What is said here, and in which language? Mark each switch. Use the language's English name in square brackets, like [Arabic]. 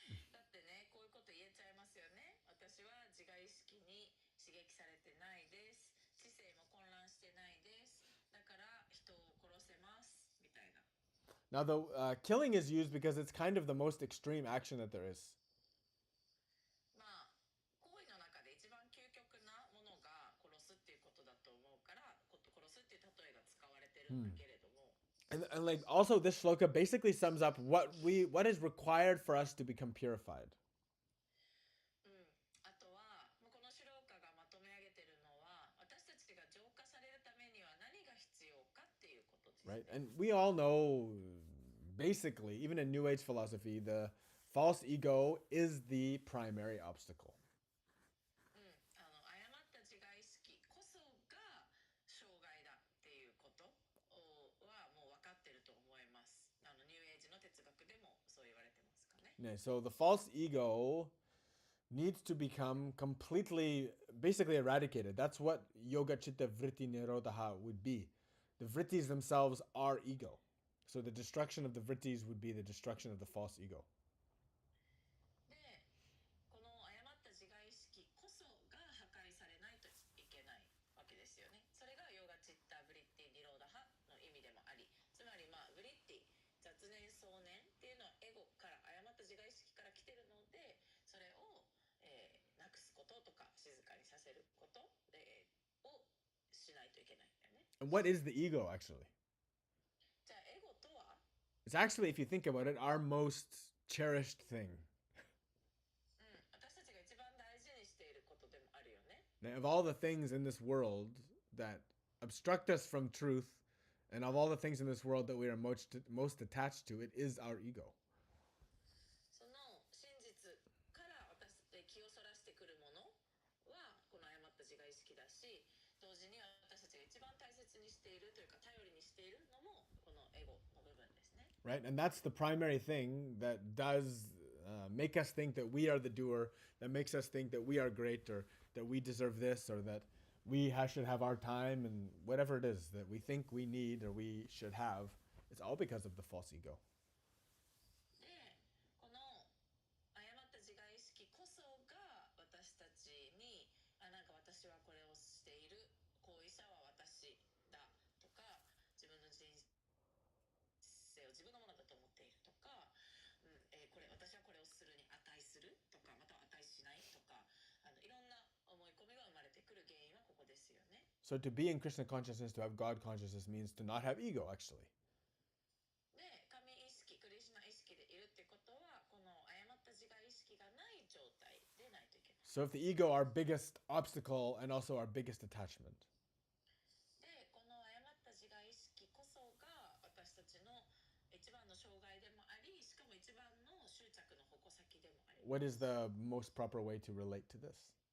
[Japanese] だってね、こういうこと言えちゃいますよね。私は自我意識に刺激されてないです。知性も混乱してないです。だから人を殺せますみたいな。 [English] Now, the killing is used because it's kind of the most extreme action that there is. [Japanese] まあ、行為の中で一番究極なものが殺すっていうことだと思うから、殺すっていう例えが使われてるんだけれども。 [English] And like also this shloka basically sums up what is required for us to become purified. [Japanese] あとはこのシローカがまとめ上げてるのは私たちが浄化されるためには何が必要かっていうことですね。 [English] Right? And we all know, basically, even in New Age philosophy, the false ego is the primary obstacle. [Japanese] 誤った自我意識こそが障害だっていうことはもう分かってると思います。ニューエイジの哲学でもそう言われてますかね。 [English] Yeah, so the false ego needs to become completely, basically eradicated. That's what yoga chitta vritti nirodha would be. The vrittis themselves are ego. So the destruction of the vrittis would be the destruction of the false ego. [Japanese] で、この誤った自我意識こそが破壊されないといけないわけですよね。それがヨガチッタブリッティニローダハの意味でもあり、つまりブリッティ雑念想念っていうのはエゴから誤った自我意識から来てるので、それを、なくすこととか静かにさせること、をしないといけないんだよね。 [English] And what is the ego, actually? [Japanese] じゃあエゴとは [English] It's actually, if you think about it, our most cherished thing. [Japanese] 私たちが一番大事にしていることでもあるよね。 [English] Now, of all the things in this world that obstruct us from truth, and of all the things in this world that we are most attached to, it is our ego. [Japanese] その真実から私気をそらしてくるものはこの誤った自我意識だし、同時に私たちが一番大切にしているというか頼りにしているのもこのエゴの部分ですね。 [English] Right? And that's the primary thing that does make us think that we are the doer, that makes us think that we are great, or that we deserve this, or that we should have our time, and whatever it is that we think we need or we should have. It's all because of the false ego. [Japanese] で、この誤った自我意識こそが私たちになんか私はこれをしている、行為者は私だとか、自分の人生を自分のものだと思っているとか、私はこれをするに値するとか、または値しないとか、いろんな思い込みが生まれてくる原因はここですよね。 [English] So to be in Krishna consciousness, to have God consciousness, means to not have ego, actually. [Japanese] で、神意識、クリシュナ意識でいるってことは、この誤った自我意識がない状態でないといけない。 [English] So if the ego, our biggest obstacle and also our biggest attachment. [Japanese] で、この誤った自我意識こそが私たちの一番の障害でもあり、しかも一番の執着の矛先でもあります。 [English] What is the most proper way to relate to this?